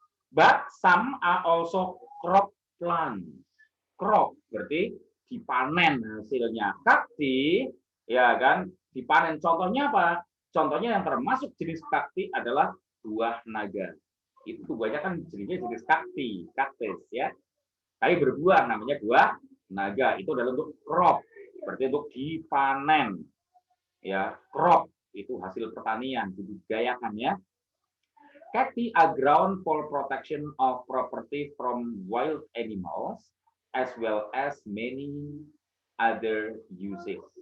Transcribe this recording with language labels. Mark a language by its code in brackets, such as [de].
[en] But some are also crop plants. [id] Crop berarti dipanen hasilnya. Kakti ya kan dipanen. Contohnya apa? Contohnya yang termasuk jenis kakti adalah buah naga. Itu buahnya kan jenis kakti, kaktus ya. Tapi berbuah namanya buah naga. Itu adalah untuk crop, berarti untuk dipanen. Ya, crop itu hasil pertanian, dibudidayakan ya. [en] Cacti are ground for protection of property from wild animals as well as many other uses.